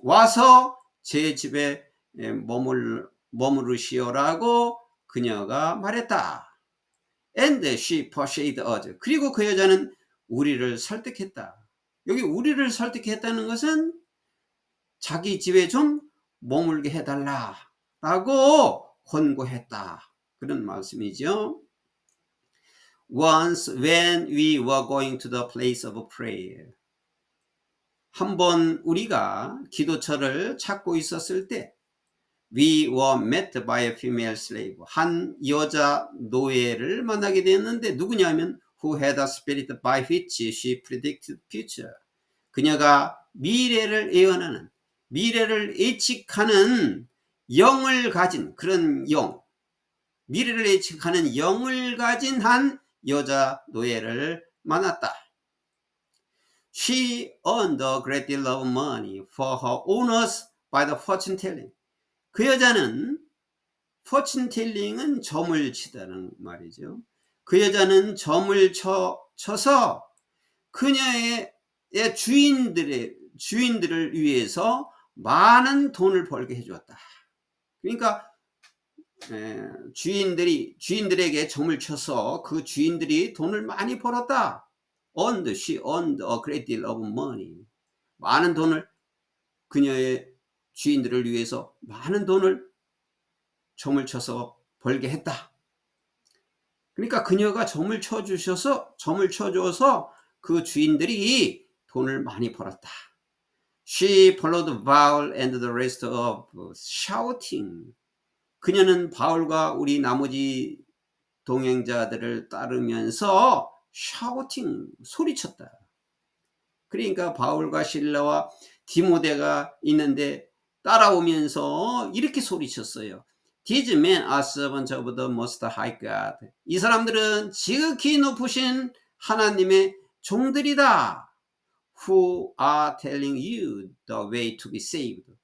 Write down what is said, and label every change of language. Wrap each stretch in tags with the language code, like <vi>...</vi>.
<ko>와서 제 집에 머무르시오라고 그녀가 말했다.</ko> <en>And she persuaded us.</en> <ko>그리고 그 여자는 우리를 설득했다. 여기 우리를 설득했다는 것은 자기 집에 좀 머물게 해달라라고 권고했다. 그런 말씀이죠.</ko> <en>Once when we were going to the place of prayer.</en> <ko>한번 우리가 기도처를 찾고 있었을 때</ko> <en>we were met by a female slave.</en> <ko>한 여자 노예를 만나게 되었는데 누구냐면</ko> <en>who had a spirit by which she predicted future.</en> <ko>그녀가 미래를 예언하는, 미래를 예측하는 영을 가진 그런 영, 미래를 예측하는 영을 가진 한 여자 노예를 만났다.</ko> <en>She earned a great deal of money for her owners by the fortune telling.</en> <ko>그 여자는</ko> <en>fortune telling</en> <ko>은 점을 치다는 말이죠. 그 여자는 점을 쳐서 그녀의 주인들을 위해서 많은 돈을 벌게 해주었다. 그러니까 주인들에게 점을 쳐서 그 주인들이 돈을 많이 벌었다.</ko> <en>She earned a great deal of money.</en> <ko>많은 돈을, 그녀의 주인들을 위해서 많은 돈을 점을 쳐서 벌게 했다. 그러니까 그녀가 점을 쳐줘서 그 주인들이 돈을 많이 벌었다.</ko> <en>She followed Paul and the rest of shouting.</en> <ko>그녀는 바울과 우리 나머지 동행자들을 따르면서</ko> <en>shouting,</en> <ko>소리쳤다. 그러니까 바울과 실라와 디모데가 있는데 따라오면서 이렇게 소리쳤어요.</ko> <en>These men are servants of the most high God.</en> <ko>이 사람들은 지극히 높으신 하나님의 종들이다.</ko> <en>Who are telling you the way to be saved.</en>